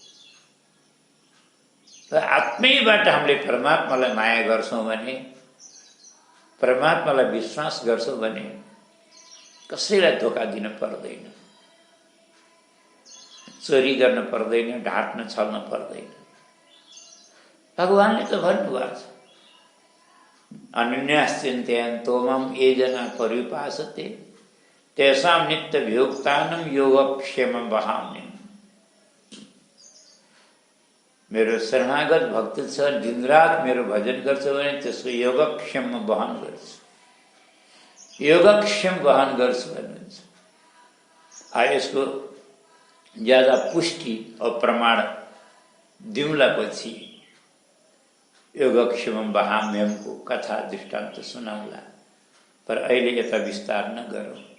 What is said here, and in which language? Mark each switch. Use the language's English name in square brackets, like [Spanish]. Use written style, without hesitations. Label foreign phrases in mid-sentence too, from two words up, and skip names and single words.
[Nepali] र आत्मैबाट हामीले परमात्मालाई माया गर्छौँ भने, परमात्मालाई विश्वास गर्छौँ भने कसैलाई धोका दिन पर्दैन, चोरी गर्न पर्दैन, ढाँट्न छल्न पर्दैन। भगवानले त भन्नुभएको छ, [Sanskrit] अनन्याश्चिन्तयन्तो माम् ये जना पर्युपासते तेषां नित्यभियुक्तानां योगक्षेमं वहाम्यहम्। [Nepali] मेरो शरणागत भक्त छ, दिनरात मेरो भजन गर्छ भने त्यसको योगक्षेम वहन गर्छ, योगक्षेम वहन गर्छ भन्नुहुन्छ। यसको ज्यादा पुष्टि और प्रमाण दिउँला पछि योगक्षेमं वहाम्यहमको कथा दृष्टान्त सुनाउला, पर अहिले यता विस्तार नगरौँ।